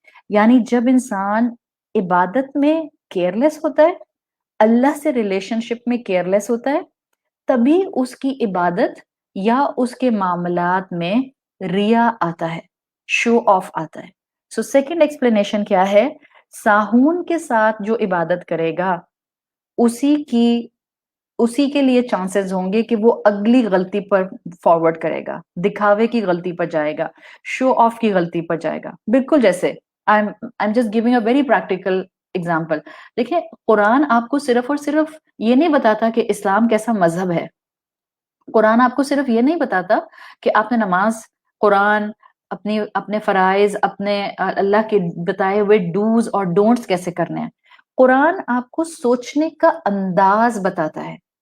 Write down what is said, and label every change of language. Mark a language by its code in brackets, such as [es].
[ur] یعنی جب انسان عبادت میں کیئرلیس ہوتا ہے، اللہ سے ریلیشن شپ میں کیئرلیس ہوتا ہے، تبھی اس کی عبادت یا اس کے معاملات میں ریا آتا ہے، شو آف آتا ہے. سو سیکنڈ ایکسپلینیشن کیا ہے؟ ساہون کے ساتھ جو عبادت کرے گا اسی کے لیے چانسز ہوں گے کہ وہ اگلی غلطی پر فارورڈ کرے گا، دکھاوے کی غلطی پر جائے گا، شو آف کی غلطی پر جائے گا. بالکل جیسے [en] I'm just giving a very practical example. [ur] دیکھیں قرآن آپ کو صرف اور صرف یہ نہیں بتاتا کہ اسلام کیسا مذہب ہے. قرآن آپ کو صرف یہ نہیں بتاتا کہ آپ نے نماز، قرآن، اپنے فرائض، اپنے اللہ کے بتائے ہوئے ڈوز اور ڈونٹس کیسے کرنے ہیں. قرآن آپ کو سوچنے کا انداز بتاتا ہے.